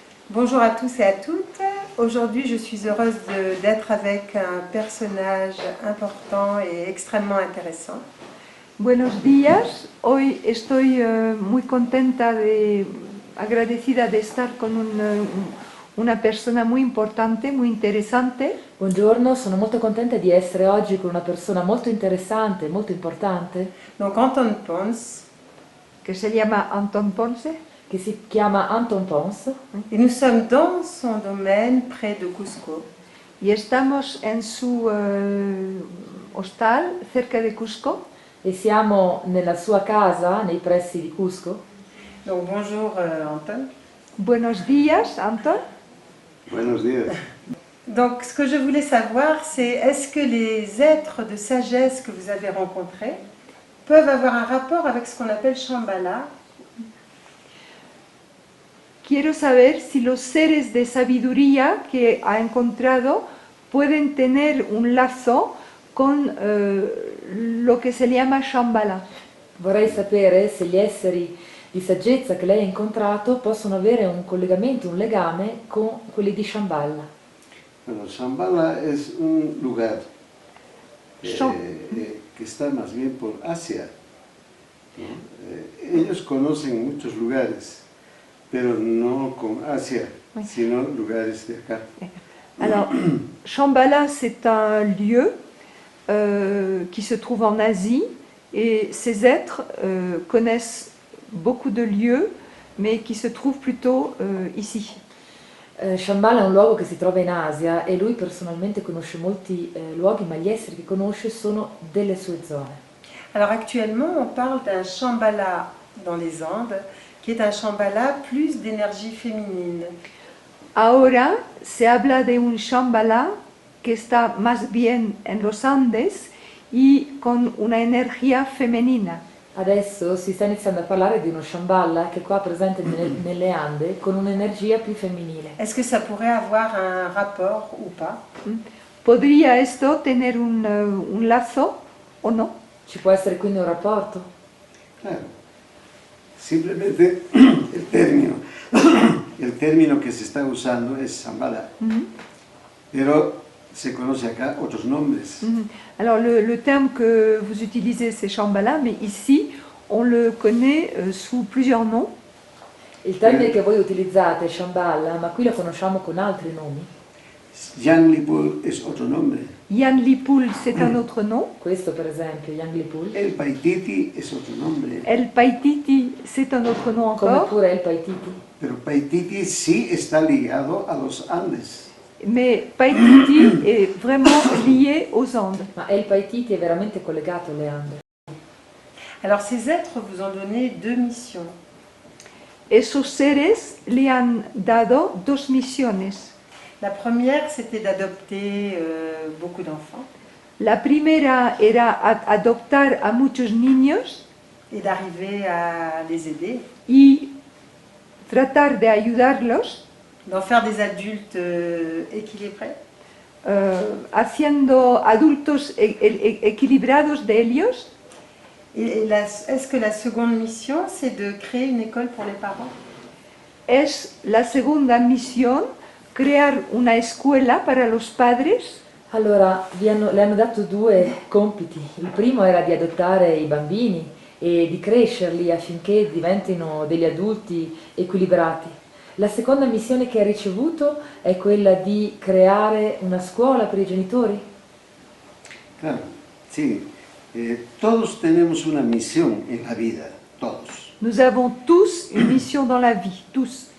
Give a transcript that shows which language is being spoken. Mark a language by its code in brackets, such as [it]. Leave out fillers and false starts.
[fr] Bonjour à tous et à toutes. Aujourd'hui, je suis heureuse d'être avec un personnage important et extrêmement intéressant. [es] Buenos días, hoy estoy muy contenta agradecida de estar con una persona muy importante, muy interesante. [it] Buongiorno, sono molto contenta di essere oggi con una persona molto interessante, molto importante, [fr] Donc Anton Pons, [es] Que se llama Anton Ponce, [it] che si chiama Anton Pons, [fr] et nous sommes dans son domaine près de Cusco. [es] y estamos en su hostal cerca de Cusco. [it] e siamo nella sua casa nei pressi di Cusco. [fr] Donc bonjour Anton. [es] Buenos días, Anton. Buenos días. [fr] Donc ce que je voulais savoir, c'est est-ce que les êtres de sagesse que vous avez rencontrés peuvent avoir un rapport avec ce qu'on appelle Shambhala? [es] Quiero saber si los seres de sabiduría que ha encontrado pueden tener un lazo con lo [it] che si chiama [es] Shambhala. [it] Vorrei sapere se gli esseri di saggezza che lei ha incontrato possono avere un collegamento, un legame con quelli di Shambhala. [es] Bueno, Shambhala es un lugar Sham- que está más bien por Asia, ¿no? Ellos conocen muchos lugares, pero no con Asia, [fr] Oui. [es] sino lugares de acá. [fr] Alors, Shambhala, c'est un lieu qui se trouve en Asie et ces êtres connaissent beaucoup de lieux, mais qui se trouvent plutôt ici. [it] Shambhala è un luogo che si trova in Asia e lui personalmente conosce molti luoghi, ma gli esseri che conosce sono delle sue zone. [fr] Alors actuellement, on parle d'un Shambhala dans les Andes, qui est un Shambhala plus d'énergie féminine. [es] Ahora se habla de un Shambhala que está más bien en los Andes y con una energía femenina. [it] Adesso si sta iniziando a parlare di uno Shambhala che è qua presente nelle Ande con un'energia più femminile. [fr] Est-ce que ça pourrait avoir un rapport ou pas? [es] ¿Podría esto tener un lazo o no? [it] Ci può essere quindi un rapporto? [es] Claro. Simplemente el término que se está usando es Shambhala, pero se conoce acá otros nombres. [fr] Alors le terme que vous utilisez c'est Shambhala, mais ici on le connaît sous plusieurs noms. [it] Il termine che voi utilizzate è Shambhala, ma qui lo conosciamo con altri nomi. [es] Yanglipur es otro nombre. [fr] Yan Lipul c'est un autre nom. [it] Questo per esempio, Yanglipul, [es] El Paititi es otro nombre. [fr] El Paititi c'est un autre nom [it] come [fr] encore. [it] pure il Paititi. [es] Pero Paititi sí está ligado a los Andes. [fr] Mais Paititi est vraiment lié aux Andes. [it] Ma il Paititi è veramente collegato alle Ande. [fr] Alors ces êtres vous ont donné deux missions. [es] Esos seres le han dado dos misiones. [fr] La première, c'était d'adopter beaucoup d'enfants [es] La primera era adoptar a muchos niños [fr] et d'arriver à les aider, [es] y tratar de ayudarlos, [fr] d'en faire des adultes équilibrés. [es] haciendo adultos equilibrados de ellos. [fr] Est-ce que la seconde mission, c'est de créer une école pour les parents? [es] Es la segunda misión crear una escuela para los padres. [it] Allora, le hanno dato due compiti. Il primo era di adottare i bambini e di crescerli affinché diventino degli adulti equilibrati. La seconda missione che ha ricevuto è quella di creare una scuola per i genitori. [es] Claro, sí. Todos tenemos una misión en la vida, todos. [fr] Nous avons tous une mission dans la vie, tous.